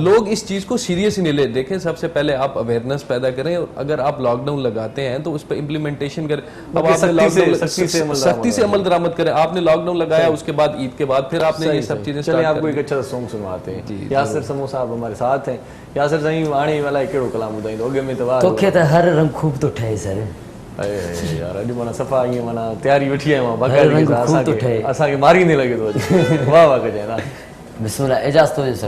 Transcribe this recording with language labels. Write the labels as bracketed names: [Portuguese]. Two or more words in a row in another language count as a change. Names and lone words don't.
[Urdu] لوگ اس چیز کو سیریس نہیں لے۔ دیکھیں، سب سے پہلے آپ اویئرنیس پیدا کریں، اور اگر آپ لاک ڈاؤن لگاتے ہیں تو اس پر امپلیمینٹیشن کریں. اب آپنے سختی سے عمل درآمد کریں۔ آپنے لاک ڈاؤن لگایا، اسکے بعد عید کے بعد پھر آپنے یہ سب چیزیں. چلیے آپکو ایک اچھا سانگ سنواتے ہیں۔ یاسر سمو صاحب ہمارے ساتھ ہیں. [Sindhi] यासिर साईं आने वाला कहिड़ो कलाम ॿुधाईंदो? अॻे में त वाह तोखे त हर रंग खूब तो ठहे सर। [Urdu] अरे यार [Sindhi] अॼु माना सफ़ा ईअं माना तयारी वेठी आहियां मां हर रंग खूब तो ठहे। असांखे मारींदे लॻे थो अॼु। वाह वाह कजाइं ना। बिस्मिल्लाह, एजाज़ तो सर।